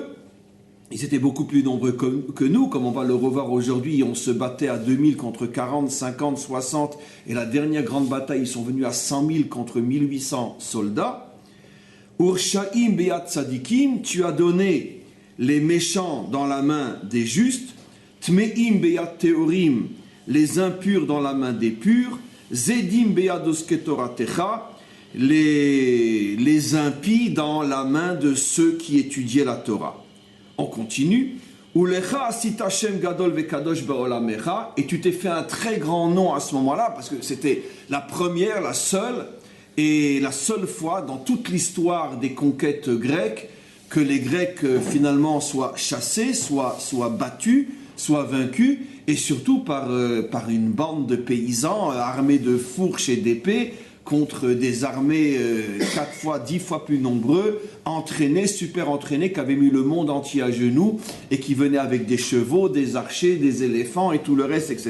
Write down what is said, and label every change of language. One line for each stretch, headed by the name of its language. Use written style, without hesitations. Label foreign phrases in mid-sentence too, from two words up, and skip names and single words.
French: Ils étaient beaucoup plus nombreux que nous, comme on va le revoir aujourd'hui. On se battait à 2000 contre 40, 50, 60. Et la dernière grande bataille, ils sont venus à 100 000 contre 1800 soldats.
Hebrew: ורשעים ביד צדיקים,
French: tu as donné les méchants dans la main des justes.
Hebrew: טמאים ביד טהורים,
French: les impurs dans la main des purs.
Hebrew: זדים ביד עוסקי תורתך,
French: les impies dans la main de ceux qui étudiaient la Torah. On continue.
Hebrew: ולך עשית שם גדול וקדוש בעולמך,
French: et tu t'es fait un très grand nom à ce moment-là, parce que c'était la première, la seule fois dans toute l'histoire des conquêtes grecques que les Grecs finalement soient chassés, soient battus, soient vaincus, et surtout par une bande de paysans armés de fourches et d'épées contre des armées 4 fois, 10 fois plus nombreux, entraînés, super entraînés, qui avaient mis le monde entier à genoux et qui venaient avec des chevaux, des archers, des éléphants et tout le reste, etc.